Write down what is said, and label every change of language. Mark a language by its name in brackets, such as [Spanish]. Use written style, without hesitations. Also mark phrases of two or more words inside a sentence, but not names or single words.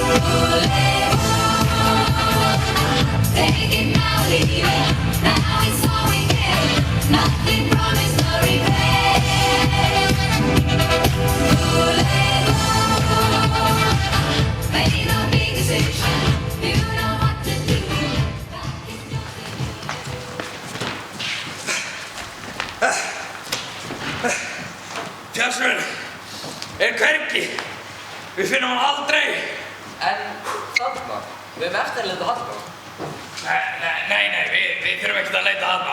[English] Take it now, leave it. Now it's all we get. Nothing promised, no regret. Made no big decision. You know what to do. [Icelandic] Fjársvörn hvergi. Við finnum hann aldrei. En þarna? Við höfum eftir að leita þarna. Nei, við þurfum ekkert að leita þarna.